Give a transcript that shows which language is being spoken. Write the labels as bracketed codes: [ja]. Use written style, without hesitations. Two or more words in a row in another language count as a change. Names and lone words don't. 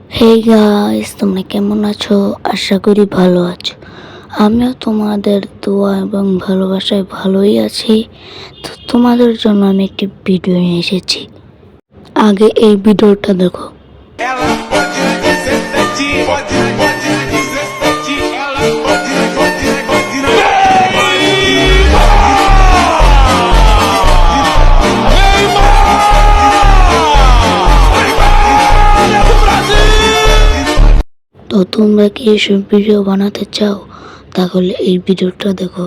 [en] hey guys, [bn] তোমরা কেমন আছো? আশা করি ভালো আছো। আমিও তোমাদের দোয়া এবং ভালোবাসায় ভালোই আছি। তো তোমাদের জন্য আমি একটি ভিডিও নিয়ে এসেছি। আগে এই ভিডিওটা দেখো। [pt] Ela pode na 17, pode na 17, ela pode na [bn] তো তোমরা কি এইসব ভিডিও বানাতে চাও? তাহলে এই ভিডিওটা দেখো।